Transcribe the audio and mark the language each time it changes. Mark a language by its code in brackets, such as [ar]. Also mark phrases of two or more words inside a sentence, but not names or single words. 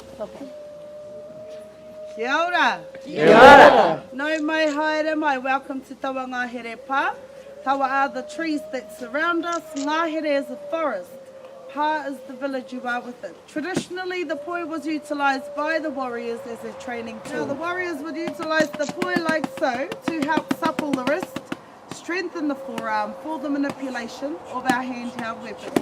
[en] Okay. [mi] Kia ora. Kia ora. Nau mai haere mai. [en] Welcome to Tawangaherepa. Tawa are the trees that surround us. Ngāhere is the forest. Pa is the village you are within. Traditionally, the poi was utilised by the warriors as a training tool. Now, the warriors would utilise the poi like so to help supple the wrist, strengthen the forearm for the manipulation of our handheld weapons.